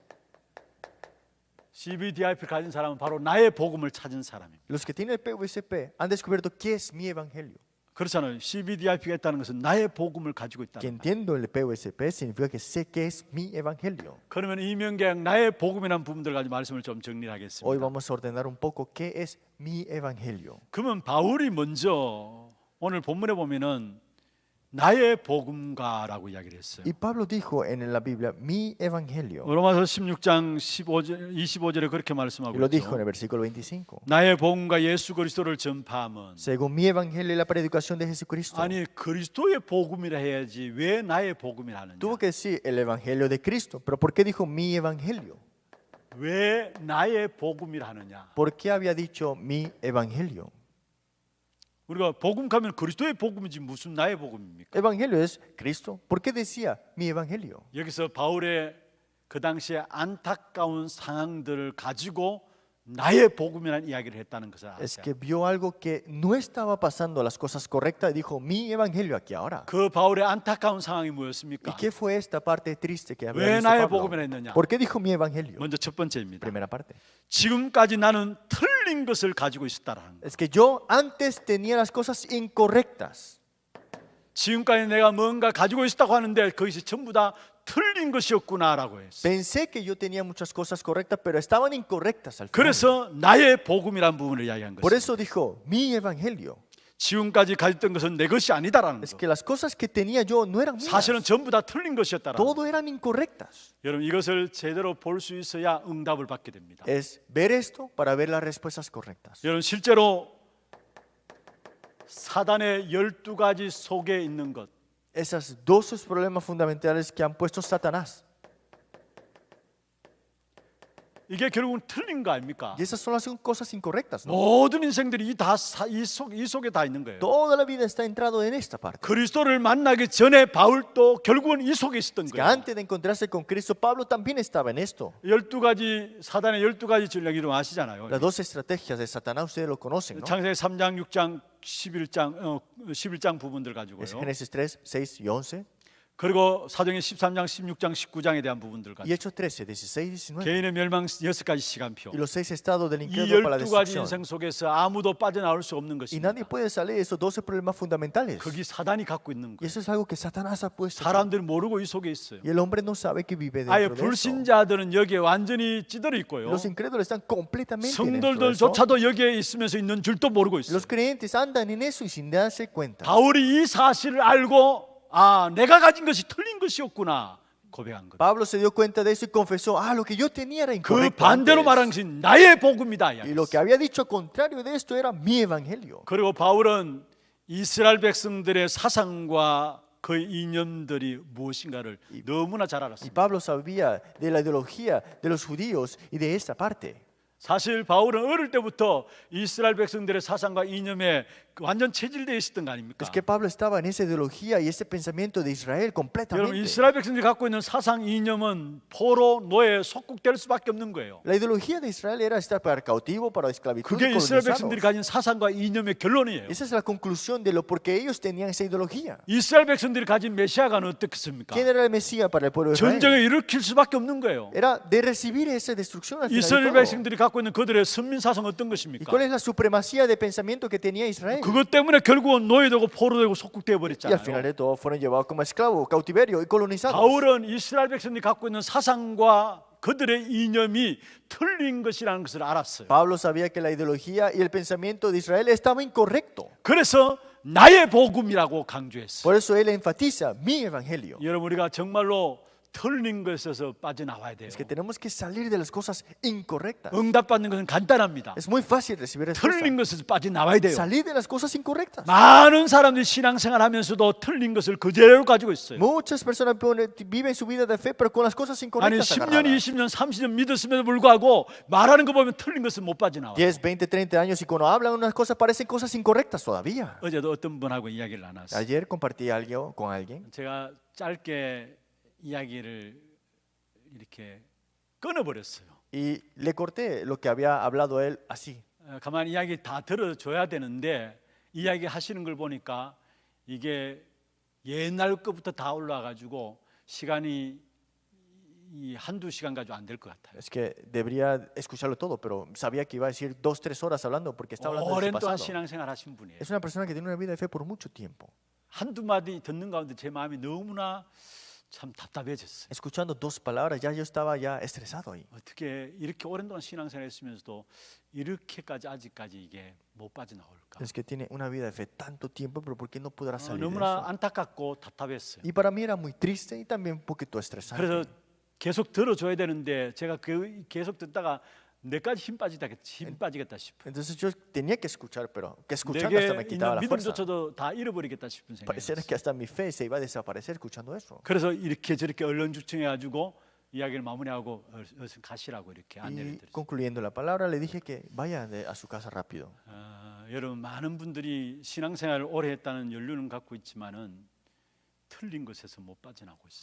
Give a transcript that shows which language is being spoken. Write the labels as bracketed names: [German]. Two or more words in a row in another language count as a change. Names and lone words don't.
[Korean] CBDIP를 가진 사람은 바로 나의 복음을 찾은 사람입니다. [Spanish] Los que tienen el PVCP han descubierto qué es mi evangelio. [Korean] 그렇잖아요. CBDIP가 있다는 것은 나의 복음을 가지고 [Spanish] Que [Korean] 있다는 거예요. [Spanish] entiendo el PVCP significa que sé qué es mi evangelio. [Korean] 그러면 이명 계약 나의 복음이라는 부분들 가지고 말씀을 좀 [Spanish] Hoy [Korean] 정리하겠습니다. [Spanish] vamos a ordenar un poco qué es mi evangelio. [Korean] 그러면 바울이 먼저 오늘 본문에 보면은 나의 복음가라고 이야기를 했어요. [Spanish] Y Pablo dijo en la Biblia, mi evangelio. [Korean] 로마서 16장 25절에 그렇게 [Spanish] Y [Korean] 말씀하고 [Spanish] lo dijo en [Korean] 있죠. [Spanish] el versículo 25. [Korean] 나의 복음과 예수 그리스도를 전파함은 [Spanish] Según mi evangelio y la predicación de Jesucristo. [Korean] 아니 그리스도의 복음이라 해야지 왜 나의 복음이라 하느냐? [Spanish] Tuvo que decir el evangelio de Cristo. Pero ¿por qué dijo mi evangelio? [Korean] 왜 나의 복음이라 하느냐? [Spanish] ¿Por qué había dicho mi evangelio? [Korean] 우리가 복음가면 그리스도의 복음이지 무슨 나의 복음입니까? [Spanish] Evangelio es Cristo. ¿Por qué decía mi evangelio? [Korean] 여기서 바울의 그 당시에 안타까운 상황들을 가지고 나의 복음이라는 이야기를 했다는 것을 [Spanish] Es [Korean] 아세요? [Spanish] que vio algo que no estaba pasando las cosas correctas y dijo mi evangelio aquí ahora. [Korean] 그 바울의 안타까운 상황이 [Spanish] ¿Y [Korean] 뭐였습니까? [Spanish] qué fue esta parte triste que había [Korean] 왜 [Spanish] visto [Korean] 나의 [Spanish] Pablo? [Korean] 복음이라 했느냐? [Spanish] ¿Por qué dijo mi evangelio? [Korean] 먼저 첫 번째입니다. [Spanish] Primera parte. [Korean] 지금까지 나는 틀린 것을 가지고 있었다라는 거. [Spanish] Es que yo antes tenía las cosas incorrectas. [Korean] 지금까지 내가 뭔가 가지고 있었다고 하는데 그것이 전부 다 틀린 것이었구나라고 했어요. [Spanish] Pensé que yo tenía muchas cosas correctas, pero estaban incorrectas al final. [Korean] 그래서 나의 복음이라는 부분을 이야기한 [Spanish] Por [Korean] 것입니다. [Spanish] eso dijo mi evangelio. [Korean] 지금까지 가졌던 것은 내 것이 아니다라는 [Spanish] Es [Korean] 거. [Spanish] que las cosas que tenía yo no eran mías. [Korean] 사실은 전부 다 틀린 것이었다라는 거. [Spanish] Todo eran incorrectas. [Korean] 여러분 이것을 제대로 볼 수 있어야 응답을 받게 됩니다. [Spanish] Es ver esto para ver las respuestas correctas. [Korean] 여러분 실제로 사단의 12가지 속에 있는 것, [Spanish] Esos 12 problemas fundamentales que han puesto Satanás. [Korean] 이게 결국은 틀린 거 아닙니까? [Spanish] Y esas son las cosas incorrectas, ¿no? [Korean] 모든 인생들이 이 속에 다 있는 거예요. [Spanish] Toda la vida está entrado en esta parte. [Korean] 그리스도를 만나기 전에 바울도 결국은 이 속에 있었던 [Spanish] Es que [Korean] 거예요. [Spanish] antes de encontrarse con Cristo, Pablo también estaba en esto. [Korean] 12가지 사단의 12가지 전략이로 아시잖아요. [Spanish] Las dos estrategias de Satanás ustedes lo conocen, ¿no? [Korean] 창세기 3장, 6장, 11장 부분들 [Spanish] Es [Korean] 가지고요. [Spanish] Génesis 3, 6 y 11. [Korean] 그리고 사도행전 13장, 16장, 19장에 대한 부분들 [Spanish] Y [Korean] 가지고 [Spanish] Hechos 13, 16 y 19. [Korean] 개인의 멸망 6가지 시간표. [Spanish] Y los 6 estados del [Korean] 이 [Spanish] incrédulo para la [Korean] 12가지 [Spanish] destrucción. [Korean] 인생 속에서 아무도 빠져나올 수 없는 [Spanish] Y [Korean] 것입니다. [Spanish] nadie puede salir de esos 12 problemas fundamentales. [Korean] 그게 사단이 갖고 있는 [Spanish] Y [Korean] 거예요. [Spanish] eso es algo que Satanás ha puesto. [Korean] 사람들이 모르고 이 속에 있어요. [Spanish] Y el hombre no sabe que vive [Korean] 아예 [Spanish] dentro de eso. [Korean] 불신자들은 여기에 완전히 찌들어 있고요. [Spanish] Los incrédulos están completamente dentro de eso. [Korean] 성도들조차도 여기에 있으면서 있는 줄도 모르고 있어요. [Spanish] Los creyentes andan en eso y sin darse cuenta. [Korean] 바울이 이 사실을 알고 내가 가진 것이 틀린 것이었구나 고백한 것. [Spanish] Pablo se dio cuenta de eso y confesó, lo que yo tenía era [Korean] 그 [Spanish] incorrecto [Korean] 반대로 [Spanish] antes. [Korean] 말한 것이 나의 복음이다. [Spanish] Y lo que había dicho al contrario de esto era mi evangelio. [Korean] 그리고 바울은 이스라엘 백성들의 사상과 그 이념들이 무엇인가를 너무나 잘 [Spanish] Y [Korean] 알았습니다. [Spanish] Pablo sabía de la ideología de los judíos y de esta parte. [Korean] 사실 바울은 어릴 때부터 이스라엘 백성들의 사상과 이념에 완전 체질되어 있었던 거 아닙니까? [Spanish] Es que Pablo estaba en esa ideología y ese pensamiento de Israel [Korean] 여러분 [Spanish] completamente. [Korean] 이스라엘 백성들이 갖고 있는 사상 이념은 포로 노예 속국될 수밖에 없는 거예요. [Spanish] La ideología de Israel era estar para cautivo, para esclavitud, [Korean] 그게 이스라엘 백성들이 [Spanish] colonizados. [Korean] 가진 사상과 이념의 결론이에요. [Spanish] Esa es la conclusión de lo porque ellos tenían esa ideología. [Korean] 이스라엘 백성들이 가진 메시아가는 어떻겠습니까? [Spanish] ¿Quién era el Mesías para el pueblo de Israel? [Korean] 전쟁을 일으킬 수밖에 없는 거예요. [Spanish] Era de recibir esa destrucción al final [Korean] 이스라엘 [Spanish] de todo. [Korean] 백성들이 갖고 있는 그들의 선민 사상 어떤 [Spanish] ¿Y [Korean] 것입니까? [Spanish] cuál es la supremacía de pensamiento que tenía Israel? [Korean] 그것 때문에 결국은 노예되고 포로되고 속국되어 [Spanish] Y al final [Korean] 버렸잖아요. [Spanish] de todo fueron llevados como esclavos, cautiverio y colonizados. [Korean] 바울은 이스라엘 백성들이 갖고 있는 사상과 그들의 이념이 틀린 것이라는 것을 알았어요. [Spanish] Pablo sabía que la ideología y el pensamiento de Israel estaba incorrecto. [Korean] 그래서 나의 복음이라고 강조했어요. [Spanish] Por eso él enfatiza mi evangelio. [Korean] 여러분 우리가 정말로 틀린 것에서 빠져나와야 돼요. [Spanish] Es que tenemos que salir de las cosas incorrectas. [Korean] 응답받는 것은 간단합니다. [Spanish] Es muy fácil recibir respuesta. [Korean] 틀린 것에서 빠져나와야 돼요. [Spanish] Salir de las cosas incorrectas. [Korean] 많은 사람들이 신앙생활하면서도 틀린 것을 그대로 가지고 있어요. [Spanish] Muchas personas viven su vida de fe, pero con las cosas [Korean] 아니 [Spanish] incorrectas [Korean] 10년, [Spanish] agarradas. [Korean] 20년, 30년 믿었음에도 불구하고 말하는 거 보면 틀린 것을 못 빠져나와요. [Spanish] 10, 20, 30 años y cuando hablan unas cosas parecen cosas incorrectas todavía. [Korean] 어제도 어떤 분하고 이야기를 나눴어요. [Spanish] Ayer compartí algo con alguien [Korean] 제가 짧게 이야기를 이렇게 끊어버렸어요. [Spanish] y le corté lo que había hablado él así. [Korean] 가만히 이야기 다 들어줘야 되는데 이야기 하시는 걸 보니까 이게 옛날 것부터 다 올라가지고 시간이 이 한두 시간 가지고 안 될 것 같아요. [Spanish] Es que debería escucharlo todo, pero sabía que iba a decir 2, 3 horas hablando porque está hablando de su [Korean] 오랜 동안 [Spanish] pasado. [Korean] 신앙생활 하신 분이에요. [Spanish] Es una persona que tiene una vida de fe por mucho tiempo. [Korean] 한두 마디 듣는 가운데 제 마음이 너무나 참 답답해졌어요. [Spanish] Escuchando 2 palabras ya yo estaba ya estresado ahí. [Korean] 어떻게 이렇게 오랜 동안 신앙생활 했으면서도 이렇게까지 아직까지 이게 못 빠져나올까? [Spanish] Es que tiene una vida de fe tanto tiempo, pero ¿por qué no podrá salir de [Korean] 너무나 [Spanish] eso? [Korean] 안타깝고 답답했어요. [Spanish] Y para mí era muy triste y también un poquito estresante. [Korean] 그래서 계속 들어줘야 되는데 제가 계속 듣다가 내까지 힘 빠지겠다 싶어요. [Spanish] Entonces yo tenía que escuchar, pero que escuchando [Korean] 내게 [Spanish] hasta me quitaba [Korean] 있는 [Spanish] la fuerza. [Korean] 믿음조차도 다 잃어버리겠다 싶은 생각이 [Spanish] Pareciera [Korean] 들었어요. [Spanish] que hasta mi fe se iba a desaparecer escuchando eso. [Korean] 그래서 이렇게 저렇게 얼렁주청해가지고 이야기를 마무리하고 어서 가시라고 이렇게 안내를 [Spanish] Y [Korean] 드렸어요. [Spanish] concluyendo la palabra, le dije que vaya a su casa rápido. [Korean] 여러분 많은 분들이 신앙생활을 오래 했다는 연륜은 갖고 있지만은 틀린 것에서 못 빠져나오고 있어요.